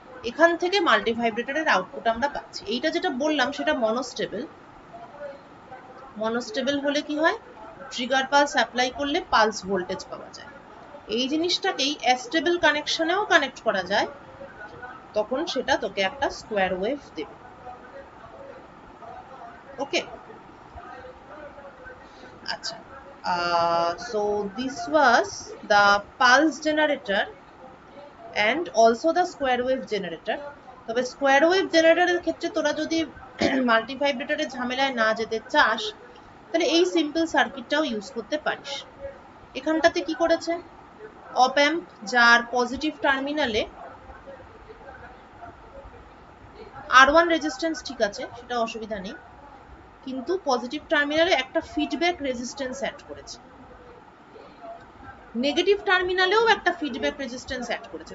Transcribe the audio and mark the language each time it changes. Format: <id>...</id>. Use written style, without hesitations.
<bn>এখান থেকে মাল্টিভাইব্রেটরের আউটপুট আমরা পাচ্ছি। এইটা যেটা বললাম সেটা মনোস্টেবল। মনোস্টেবল হলে কি হয়? ট্রিগার পালস অ্যাপ্লাই করলে পালস ভোল্টেজ পাওয়া যায়। এই জিনিসটাকেই অ্যাস্টেবল কানেকশনেও কানেক্ট করা যায়, তখন সেটা তোকে একটা স্কোয়ার ওয়েভ দেবে।</bn> <en>Okay, আচ্ছা, so this was the pulse generator and also the square wave generator.</en> <bn>তবে স্কোয়ার ওয়েভ জেনারেটরের ক্ষেত্রে তোরা যদি মাল্টিভাইব্রেটরের ঝামেলায় না যেতে চাস, তাহলে এই সিম্পল সার্কিটটাও ইউজ করতে পারিস। এখানটাতে কি করেছে? অপ অ্যাম্প যার পজিটিভ টার্মিনালে R1 রেজিস্ট্যান্স ঠিক আছে, সেটা অসুবিধা নেই, কিন্তু পজিটিভ টার্মিনালে একটা ফিডব্যাক রেজিস্ট্যান্স অ্যাড করেছে, নেগেটিভ টার্মিনালেও একটা ফিডব্যাক রেজিস্ট্যান্স অ্যাড করেছে।</bn>